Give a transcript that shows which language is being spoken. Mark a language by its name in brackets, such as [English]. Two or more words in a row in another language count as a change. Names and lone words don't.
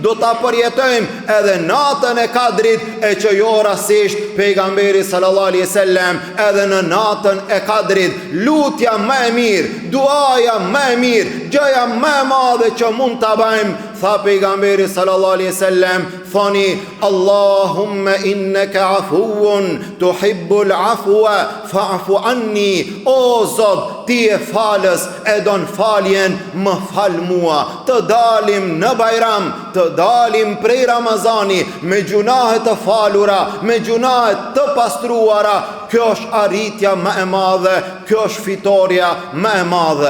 [Albanian] do ta përjetojmë edhe natën e Kadrit, e që jo rastisht pejgamberi [Arabic] صلى الله عليه وسلم [Albanian] edhe në natën e Kadrit, lutja më e mirë, duaja më e mirë, gjëja më e madhe që mund ta bëjmë, tha pejgamberi [Arabic] صلى الله عليه وسلم, [Albanian] thoni [Arabic] اللهم إنك عفو تحب العفو فاعف عني, [Albanian] o Zot, ti e falës, e don faljen, më fal mua. Të dalim në Bajram, të dalim prej Ramazani me gjunahe të falura, me gjunahe të pastruara, kjo është arritja më e madhe, kjo është fitoria më e madhe.